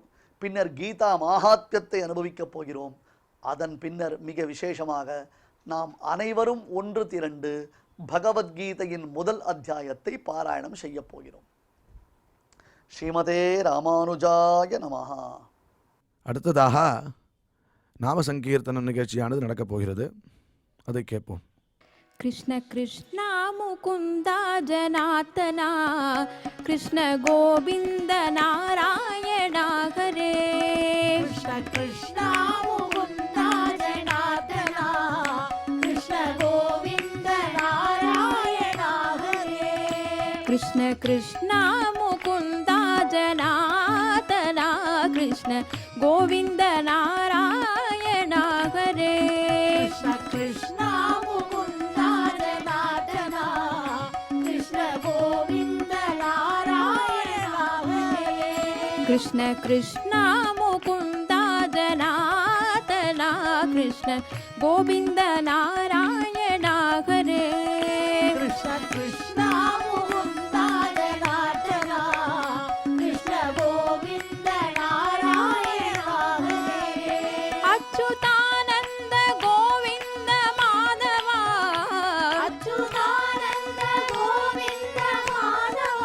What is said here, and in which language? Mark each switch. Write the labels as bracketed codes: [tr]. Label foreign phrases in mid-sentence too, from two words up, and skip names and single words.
[ta] பின்னர் கீதா மாஹாத்யத்தை அனுபவிக்கப் போகிறோம். அதன் பின்னர் மிக விசேஷமாக நாம் அனைவரும் ஒன்று திரண்டு பகவத்கீதையின் முதல் அத்தியாயத்தை பாராயணம் செய்ய போகிறோம். [sa] श्रीमते रामानुजाय नमः. [ta] அடுத்ததாக நாம சங்கீர்த்தனம் நிகழ்ச்சியானது நடக்கப் போகிறது. அதை கேட்போம். [sa] कृष्ण कृष्ण मुकुन्द जनार्दन कृष्ण गोविन्द नारायण हरे कृष्ण कृष्ण मुकुन्द जनार्दन कृष्ण गोविन्द नारायण हरे कृष्ण कृष्ण मुकुन्द जनार्दन कृष्ण गोविन्द नारायण हरे कृष्ण कृष्ण कृष्ण कृष्ण मुकुन्द जनार्दन कृष्ण गोविन्द नारायण हरे कृष्ण कृष्ण मुकुन्द जनार्दन कृष्ण गोविन्द नारायण हरे अच्युतानन्द गोविन्द माधव अच्युतानन्द गोविन्द माधव